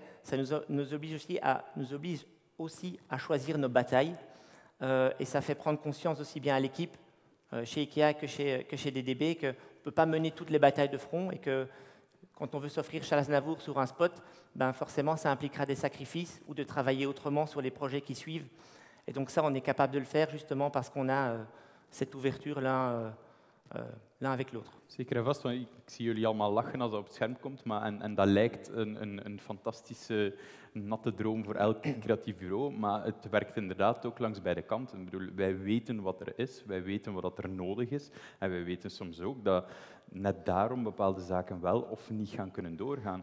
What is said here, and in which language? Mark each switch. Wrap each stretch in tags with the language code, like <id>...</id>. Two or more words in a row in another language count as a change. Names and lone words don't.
<fr>Ça nous oblige aussi à choisir nos batailles et ça fait prendre conscience aussi bien à l'équipe chez IKEA que chez DDB qu'on ne peut pas mener toutes les batailles de front et que quand on veut s'offrir Charles Aznavour sur un spot, ben forcément, ça impliquera des sacrifices ou de travailler autrement sur les projets qui suivent. Et donc ça, on est capable de le faire justement parce qu'on a cette ouverture l'un avec l'autre.</fr> <nl>Zeker en vast, want ik zie jullie allemaal lachen als dat op het scherm komt, en dat lijkt een fantastische natte droom voor elk creatief bureau, maar het werkt inderdaad ook langs beide kanten. Ik bedoel, wij weten wat er is, wij weten wat er nodig is en wij weten soms ook dat net daarom bepaalde zaken wel of niet gaan kunnen doorgaan.</nl>